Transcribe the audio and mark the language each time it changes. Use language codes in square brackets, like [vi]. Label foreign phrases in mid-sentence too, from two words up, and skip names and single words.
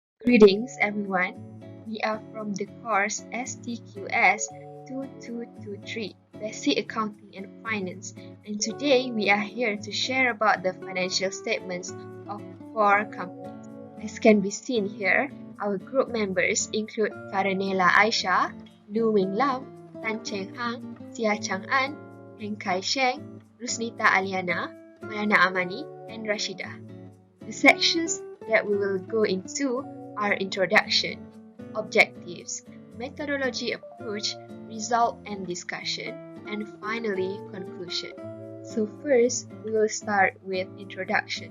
[en] Greetings everyone, we are from the course STQA2223 Basic Accounting and Finance, and today we are here to share about the financial statements of 4 companies. As can be seen here, our group members include Farenayla Aesya, Loo Wing Lam, Cheng Sia Chang Ann, Heng Sheng, Rusnita Allyiana, Amani, and Rasyidah. The sections that we will go into are introduction, objectives, methodology approach, result and discussion, and finally conclusion. So first, we will start with introduction.